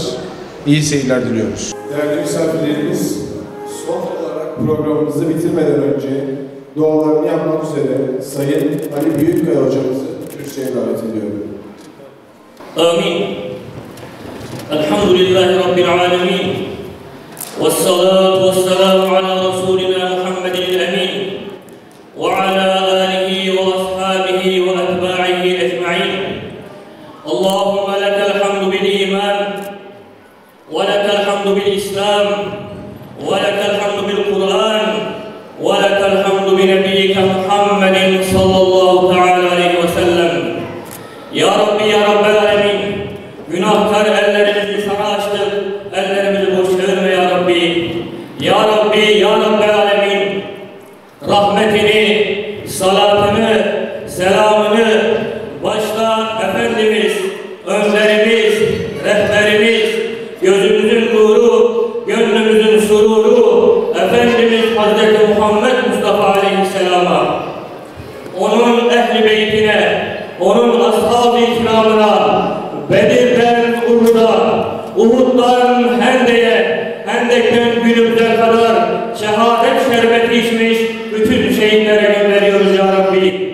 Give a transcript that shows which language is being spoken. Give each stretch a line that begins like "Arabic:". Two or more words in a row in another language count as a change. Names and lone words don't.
Turkish: İyi seyirler diliyoruz. Değerli misafirlerimiz, son olarak programımızı bitirmeden önce dualarını yapmak üzere Sayın Ali Büyükkaya hocamızı kürsüye davet ediyorum. Amin.
Arabic: الحمد لله رب العالمين. والصلاة والسلام على رسولنا محمد الأمين وعلى آله وأصحابه وأتباعه أجمعين اللهم لك الحمد بالإيمان ولك الحمد بالإسلام ولك الحمد بالقرآن ولك الحمد بنبيك محمد صلى الله تعالى عليه وسلم يا ربي يا رب العالمين
Turkish: günahkar ellerimizi sana açtık, ellerimizi boş çevirme ya Rabbi. Ya Rabbi,
Arabic: يا رب العالمين,
Turkish: rahmetini, salatını, selamını başta Efendimiz, önderimiz, rehberimiz, gözümüzün nuru, gönlümüzün sururu, Efendimiz Hazreti Muhammed Mustafa Aleyhisselam'a, onun ehli beytine, onun ashab-ı ikramına, Bedir'den Uhud'a, Uhud'dan Hende'ye, Hendek'ten günümüze kadar şehadet şerbeti içmiş bütün şehitlere gönderiyoruz ya Rabbi.